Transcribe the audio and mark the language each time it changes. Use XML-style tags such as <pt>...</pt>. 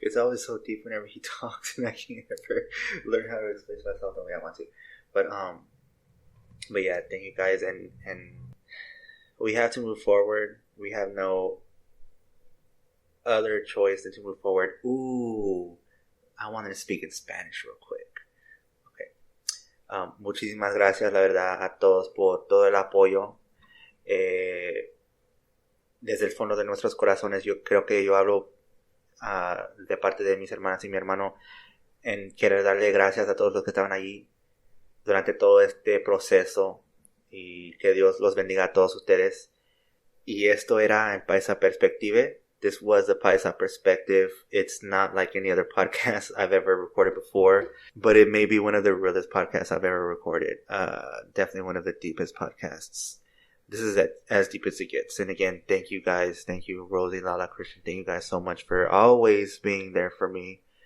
<en>It's always so deep whenever he talks, and I can't ever learn how to express myself the way I want to. But yeah, thank you guys, and we have to move forward. We have no other choice than to move forward. Ooh, I wanted to speak in Spanish real quick. Okay.</en> <es>Muchísimas gracias, la verdad, a todos por todo el apoyo. Desde el fondo de nuestros corazones, yo creo que yo hablo de parte de mis hermanas y mi hermano, en querer darle gracias a todos los que estaban allí durante todo este proceso, y que Dios los bendiga a todos ustedes. Y esto era en Paisa Perspective.</es> <en>This was the Paisa Perspective. It's not like any other podcast I've ever recorded before, but it may be one of the realest podcasts I've ever recorded. Definitely one of the deepest podcasts. This is as deep as it gets. And again, thank you guys. Thank you, Rosie, Lala, Christian. Thank you guys so much for always being there for me.</en>